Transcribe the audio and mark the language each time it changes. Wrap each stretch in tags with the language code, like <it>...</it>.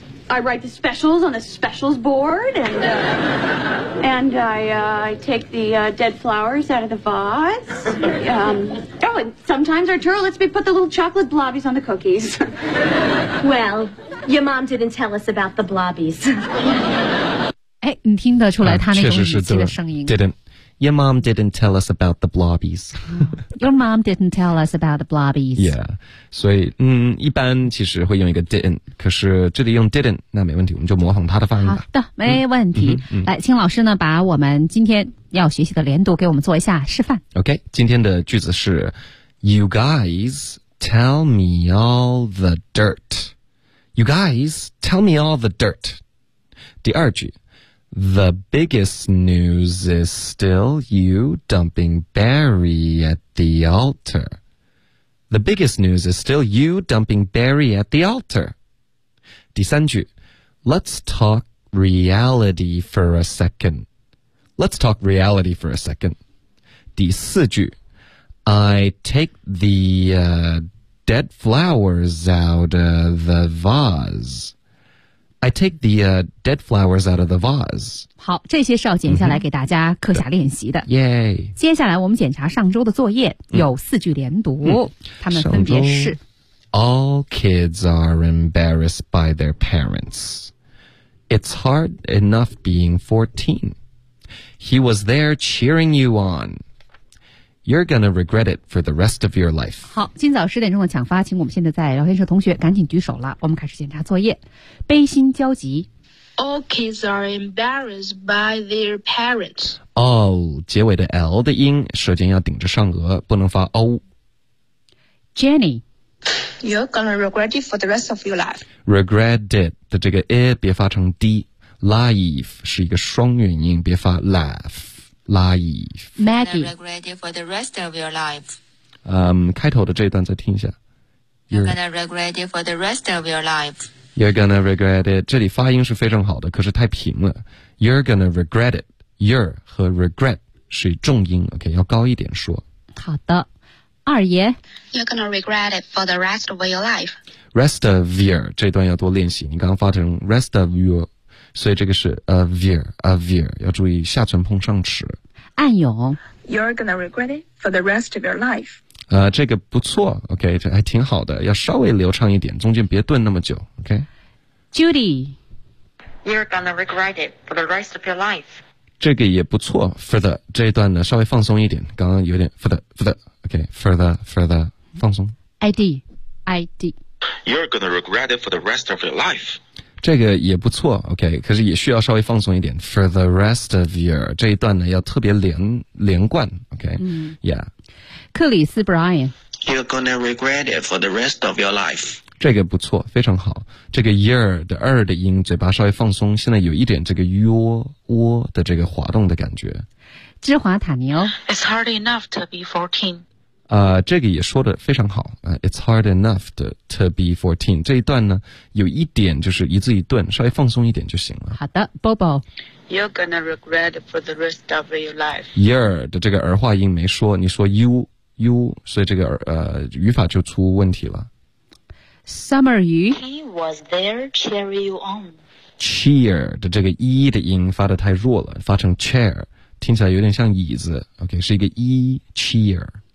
<en>I write the specials on the specials board, and I take the dead flowers out of the vase. And sometimes Arturo lets me put the little chocolate blobbies on the cookies. Well, your mom didn't tell us about the blobbies.</en> <zh>哎，你听得出来他那种语气的声音。</zh> <en>Didn't. Your mom didn't tell us about the blobbies. Your mom didn't tell us about the blobbies. Yeah.</en> <zh>所以一般其实会用一个 didn't, 可是这里用 didn't, 那没问题，我们就模仿他的发音吧。好的，没问题。来，请老师呢把我们今天要学习的连读给我们做一下示范。</zh> <en>OK，</en> <zh>今天的句子是</zh> <en>You guys tell me all the dirt. You guys tell me all the dirt.</en> <zh>第二句，</zh> <en>The biggest news is still you dumping Barry at the altar. The biggest news is still you dumping Barry at the altar.</en> <zh>第三句</zh> <en>,Let's talk reality for a second. Let's talk reality for a second.</en> <zh>第四句</zh> <en>,I take the, dead flowers out of the vase. I take the, dead flowers out of the vase.</en> <zh>好，这些是要剪下来给大家课下练习的。</zh> <en>耶、mm-hmm. yeah.</en> <zh>接下来我们检查上周的作业、mm-hmm. 有四句连读、mm-hmm. 他们分别是</zh> <en>All kids are embarrassed by their parents. It's hard enough being 14. He was there cheering you on. You're gonna regret it for the rest of your life.</en> <zh>好，今早十点钟的抢发，请我们现在在聊天室同学赶紧举手了，我们开始检查作业。悲心焦急。</zh> <en>All kids are embarrassed by their parents.</en> <zh>哦、oh, 结尾的 L 的音舌尖要顶着上颚，不能发 O。</zh> <en>Jenny, you're gonna regret it for the rest of your life.</en> <zh>Regret it 的这个 I 别发成 D, life 是一个双元音，别发 laugh。Life.</zh> <en>Maggie. You're gonna regret it for the rest of your life.</en> <zh>开头的这一段再听一下。</zh> <en>You're gonna regret it for the rest of your life. You're gonna regret it.</en> <zh>这里发音是非常好的，可是太平了。</zh> <en>You're gonna regret it.</en> <zh>You're 和 regret 是重音 ，OK， 要高一点说。好的，二爷。</zh> <en>You're gonna regret it for the rest of your life. Rest of your</en> <zh>这段要多练习。你刚刚发成 rest of your。所以这个是 a veer 要注意下唇碰上齿。暗涌</zh> <en>You're gonna regret it for the rest of your life.</en> <zh>这个不错 ,OK, 这还挺好的，要稍微流畅一点，中间别顿那么久 ,OK? Judy,</zh> <en>You're gonna regret it for the rest of your life.</en> <zh>这个也不错 ,for the, 这一段呢稍微放松一点，刚刚有点 for the, 放松。 ID.</zh> <en>You're gonna regret it for the rest of your life.</en> <zh>这个也不错 ,OK, 可是也需要稍微放松一点 ,for the rest of your, 这一段呢要特别连贯 ,OK,、嗯、</zh> <en>yeah. 克里斯 Brian, You're gonna regret it for the rest of your life.</en> <zh>这个不错，非常好。这个 year 的二的音嘴巴稍微放松，现在有一点这个窝的这个滑动的感觉。芝华塔尼欧</zh> <en>,It's hard enough to be 14. 这个也说得非常好、 It's hard enough to be 14.</en> <zh>这一段呢有一点就是一字一顿，稍微放松一点就行了。好的， Bobo,</zh> <en>You're gonna regret for the rest of your life.</en> <zh>You're 的这个儿化音没说，你说 you, 所以这个语法就出问题了。 Summer Yu,</zh> <en>He was there cheer you on.</en> <zh>Cheer 的这个一的音发得太弱了，发成 chair, 听起来有点像椅子 ,OK, 是一个一 cheer。</zh>